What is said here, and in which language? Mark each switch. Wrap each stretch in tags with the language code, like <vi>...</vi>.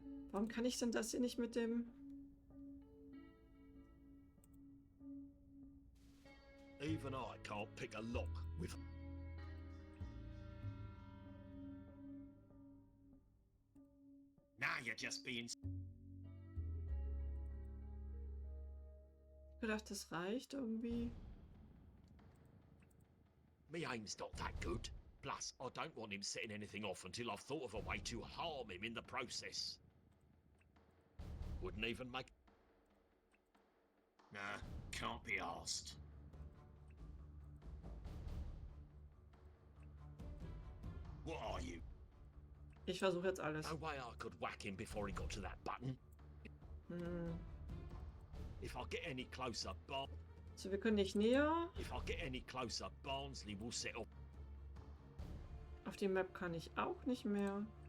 <de>Warum kann ich denn das hier nicht mit dem...</de> <en>Even I can't pick a lock with... Now you're just being...</en> <de>Ich gedacht, das reicht irgendwie.</de> <en>Me aim's not that good. Plus, I don't want him setting anything off until I've thought of a way to harm him in the process. Wouldn't even make... Nah, can't be asked. What are you?</en> <de>Ich versuche jetzt alles.</de> <en>No way I could whack him before he got to that button. If I get any closer,</en> <de>So, wir können nicht näher.</de> <en>If I get any closer, Barnsley will set off.</en> <de>Auf die Map kann ich auch nicht mehr.</de>